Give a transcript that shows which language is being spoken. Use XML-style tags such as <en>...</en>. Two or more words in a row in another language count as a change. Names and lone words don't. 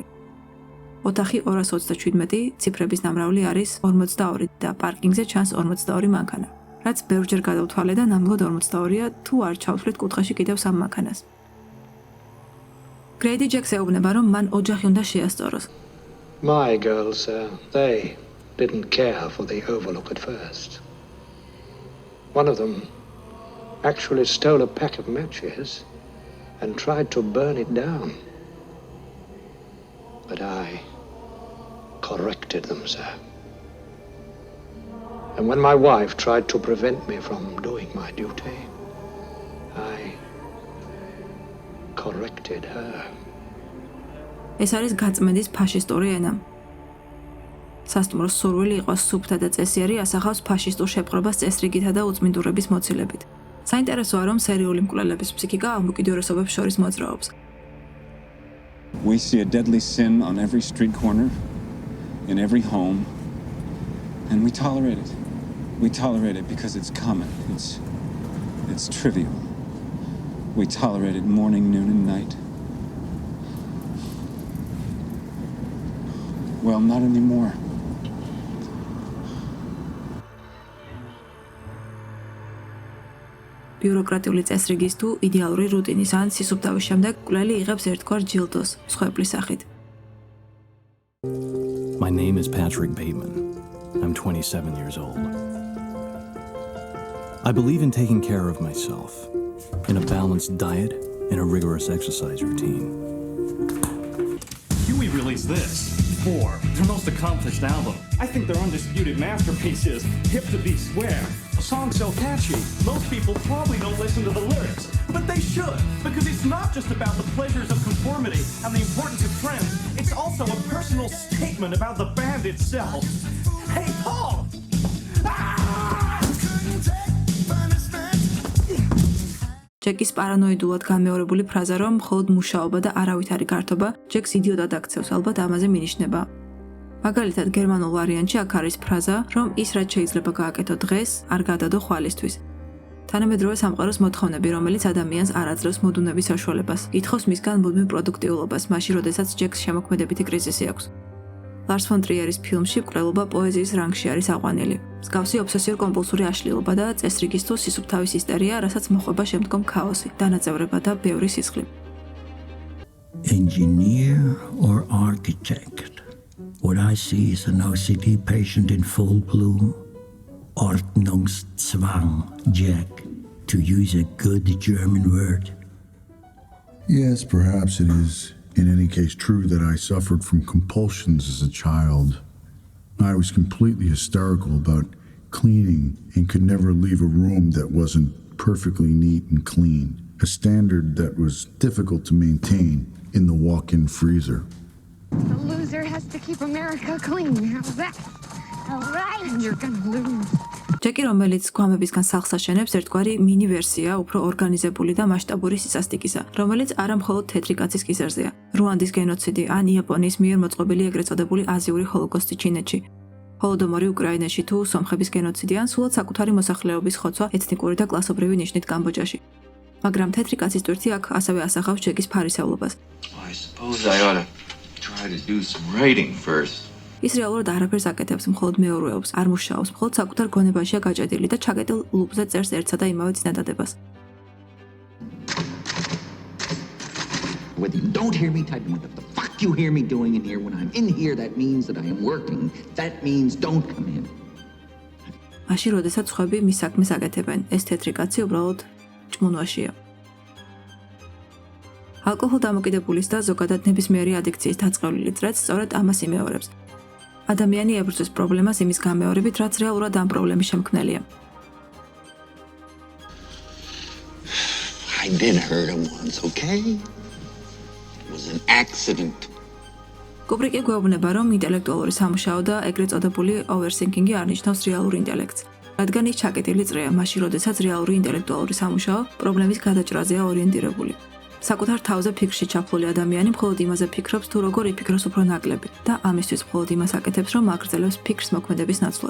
<ka>ოთახი 227, ციფრების ნამრავლი არის 42 და პარკინგზე ჩანს 42 მანქანა, რაც ბევრჯერ გადავთვალე და ნამდვილად 42-ია, თუ არ ჩავთვლით კუთხეში კიდევ 3 მანქანას. გრეიდი ჯეკს ეუბნება, რომ მან ოჯახი უნდა შეასწოროს.</ka> <en>My girls, they didn't care for the Overlook at first. One of them actually stole a pack of matches and tried to burn it down. But I corrected them, sir. And when my wife tried to prevent me from doing my duty, I corrected her.</en> <ka>ეს არის გაწმენდის ფაშისტური ენა. სასტუმროს სურვილი იყო სუფთა და წესიერი ასახავს ფაშისტურ შეპყრობას წესრიგითა და უწმინდურების მოცილებით. საინტერესოა, რომ სერიული მკვლელების ფსიქიკა ამ უკიდურესობებს შორის მოძრაობს.</ka> <en>We see a deadly sin on every street corner, in every home, and we tolerate it. We tolerate it because it's common. It's trivial. We tolerate it morning, noon, and night. Well, not anymore.</en> <ka>ბიუროკრატიული წესრიგის თუ იდეალური რუტინის ან სისუფთავის შემდეგ მკვლელი იღებს ერთგვარ ჯილდოს, მსხვერპლის სახით.</ka> <en>My name is Patrick Bateman. I'm 27 years old. I believe in taking care of myself, in a balanced diet, and a rigorous exercise routine. Huey released this. 4, their most accomplished album. I think their undisputed masterpiece is Hip to Be Square. A song so catchy, most people probably don't listen to the lyrics. But they should, because it's not just about the pleasures of conformity and the importance of trends. It's also a personal statement about the band itself. Hey, Paul!</en> <ka>ჯეკის პარანოიდულად განმეორებული ფრაზა, რომ მხოლოდ მუშაობა და არავითარი გართობა ჯეკს იდიოტად აქცევს, ალბათ ამაზე მინიშნება. მაგალითად, გერმანულ ვარიანტში აქ არის ფრაზა, რომ ის რაც შეიძლება გააკეთო დღეს, არ გადადო ხვალისთვის. თანამედროვე სამყაროს მოთხოვნები, რომელიც ადამიანს არ აძლევს მოდუნების საშუალებას, ითხოვს მისგან მუდმივ პროდუქტიულობას, მაშინ როდესაც ჯეკს შემოქმედებითი კრიზისი აქვს. ლარს ფონ ტრიერის ფილმში მკვლელობა პოეზიის რანგში არის აყვანილი. მსგავსი ობსესიურ-კომპულსური აშლილობა და წესრიგის თუ სისუფთავის ისტერია, რასაც მოყვება შემდგომ ქაოსი, დანაწევრება და ბევრი სისხლი.</ka> <en>Engineer or architect? What I see is an OCD patient in full bloom. Ordnungszwang, Jack, to use a good German word. Yes, perhaps it is. In any case, true that I suffered from compulsions as a child. I was completely hysterical about cleaning and could never leave a room that wasn't perfectly neat and clean, a standard that was difficult to maintain in the walk-in freezer. The loser has to keep America clean. How's that? All right. You're gonna lose.</en> <ka>ჯეკი, რომელიც გვამებისგან სახლს აშენებს, ერთგვარი მინი ვერსია, უფრო ორგანიზებული და მასშტაბური სისასტიკისა, რომელიც არა მხოლოდ თეთრი კაცის კისერზეა. რუანდის გენოციდი ან იაპონიის მიერ მოწყობილი ეგრეთ წოდებული აზიური ჰოლოკოსტი ჩინეთში. ჰოლოდომორი უკრაინაში თუ სომხების გენოციდი ან სულად საკუთარი მოსახლეობის ხოცვა ეთნიკური და კლასობრივი ნიშნით კამბოჯაში. მაგრამ თეთრი კაცის ტვირთი აქ ასევე ასახავს ჯეკის ფარისევლობას.</ka> <en>I suppose I ought to try to do some writing first.</en> <ka>ის რეალურად არაფერს აკეთებს, მხოლოდ მეორეობს, არ მუშაობს, მხოლოდ საკუთარ გონებაშია გაჭედილი და ჩაკეტილ ლუპზე წერს ერთსა და იმავე წინადადებას.</ka> <en>Whether you don't hear me typing, what the fuck you hear me doing in here, when I'm in here, that means that I am working. That means don't come in.</en> <ka>მაშინ, როდესაც სხვები მის საქმეს აკეთებენ, ეს თეთრი კაცი უბრალოდ ჭმუნვაშია. ალკოჰოლ დამოკიდებულის და ზოგადად ნებისმიერი ადიქციის დაწყევლილი წრეც სწორედ ამას იმეორებს. ადამიანი ებრძვის პრობლემას იმის გამეორებით, რაც რეალურად ამ პრობლემის შემქმნელია.</ka> <en>I did hurt him once, okay? It was an accident.</en> <ka>კუბრიკი გვეუბნება, რომ ინტელექტუალური სამუშაო და ეგრეთ წოდებული overthinking-ი არნიშნავს რეალურ ინტელექტს, რადგან ის ჩაკეტილი წრეა, მაშინ როდესაც რეალური ინტელექტუალური სამუშაო პრობლემის გადაჭრაზეა ორიენტირებული. საკუთარ თავზე ფიქრში ჩაფლული ადამიანი მხოლოდ იმაზე ფიქრობს, თუ როგორ იფიქროს უფრო ნაკლები და ამისთვის მხოლოდ იმას აკეთებს, რომ აგრძელებს ფიქრს მოქმედების ნაცვლად.</ka>